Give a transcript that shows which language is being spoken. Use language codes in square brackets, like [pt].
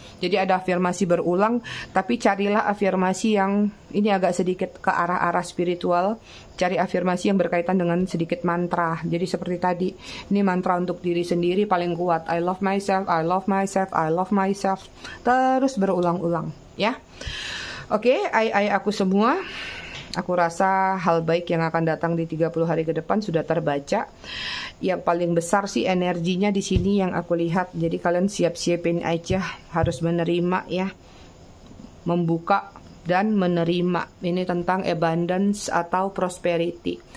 [id] Jadi ada afirmasi berulang, tapi carilah afirmasi yang ini agak sedikit ke arah-arah spiritual. Cari afirmasi yang berkaitan dengan sedikit mantra. Jadi seperti tadi, ini mantra untuk diri sendiri paling kuat. [en] I love myself, I love myself, I love myself. [id] Terus berulang-ulang, ya. Oke, aku semua. Aku rasa hal baik yang akan datang di 30 hari ke depan sudah terbaca. Yang paling besar sih energinya di sini yang aku lihat. Jadi kalian siap-siapin aja, harus menerima ya. Membuka dan menerima. Ini tentang abundance atau prosperity.